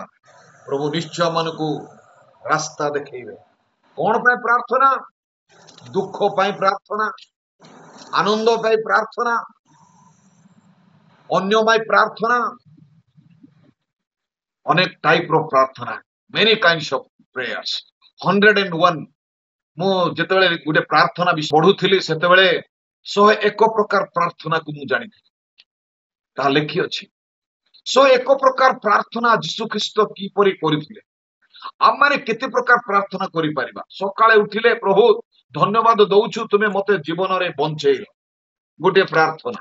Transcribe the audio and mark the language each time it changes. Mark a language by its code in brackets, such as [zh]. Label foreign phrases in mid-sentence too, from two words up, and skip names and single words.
[or] ପ୍ରଭୁ ନିଶ୍ଚୟ ଆମମାନଙ୍କୁ ରାସ୍ତା ଦେଖେଇବେ। କଣ ପାଇଁ ପ୍ରାର୍ଥନା? ଦୁଃଖ ପାଇଁ ପ୍ରାର୍ଥନା, ଆନନ୍ଦ ପାଇଁ ପ୍ରାର୍ଥନା, ଅନ୍ୟ ପାଇଁ ପ୍ରାର୍ଥନା, ଅନେକ ଟାଇପର ପ୍ରାର୍ଥନା, [en] many kinds of prayers, 101। [or] ମୁଁ ଯେତେବେଳେ ଗୋଟେ ପ୍ରାର୍ଥନା ପଢୁଥିଲି ସେତେବେଳେ 101 ପ୍ରକାର ପ୍ରାର୍ଥନାକୁ ମୁଁ ଜାଣିଥିଲି, ତାହା ଲେଖିଅଛି। 101 ପ୍ରକାର ପ୍ରାର୍ଥନା ଯୀଶୁ ଖ୍ରୀଷ୍ଟ କିପରି କରିଥିଲେ। ଆମମାନେ କେତେ ପ୍ରକାର ପ୍ରାର୍ଥନା କରିପାରିବା? ସକାଳେ ଉଠିଲେ ପ୍ରଭୁ ଧନ୍ୟବାଦ ଦଉଛୁ ତୁମେ ମତେ ଜୀବନରେ ବଞ୍ଚେଇଲ, ଗୋଟିଏ ପ୍ରାର୍ଥନା।